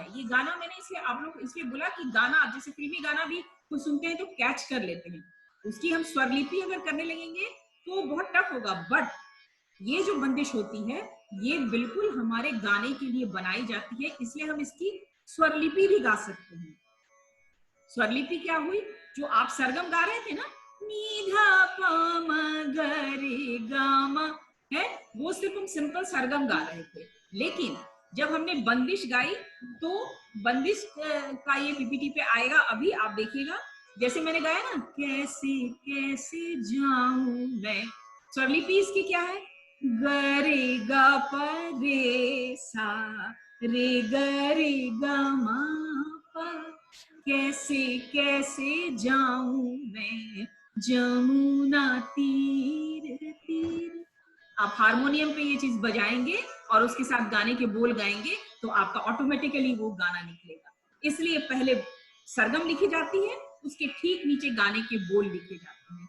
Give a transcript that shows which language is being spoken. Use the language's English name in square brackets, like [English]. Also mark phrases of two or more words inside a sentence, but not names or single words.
[Hindi] ये गाना मैंने इसलिए आप लोग इसलिए बोला कि गाना आप जैसे फिल्मी गाना भी कुछ सुनते हैं तो कैच कर लेते हैं, उसकी हम स्वरलिपि अगर करने लगेंगे तो बहुत टफ होगा। बट ये जो बंदिश होती है ये बिल्कुल हमारे गाने के लिए बनाई जाती है, इसलिए हम इसकी स्वरलिपि भी गा सकते हैं। स्वरलिपि क्या हुई? जो आप सरगम गा रहे थे ना, नी धा पा म ग रे गा म, है वो सिर्फ हम सिंपल सरगम गा रहे थे। लेकिन जब हमने बंदिश गाई तो बंदिश का ये पीपीटी पे आएगा, अभी आप देखिएगा। जैसे मैंने गाया ना, कैसे कैसे जाऊं मैं, स्वरलिपि इसकी क्या है? ग रे ग प रे सा, रे ग रे ग म प, कैसे कैसे जाऊं मैं जमुना तीर तीर। आप हारमोनियम पे ये चीज बजाएंगे और उसके साथ गाने के बोल गाएंगे तो आपका ऑटोमेटिकली वो गाना निकलेगा। इसलिए पहले सरगम लिखी जाती है, उसके ठीक नीचे गाने के बोल लिखे जाते हैं।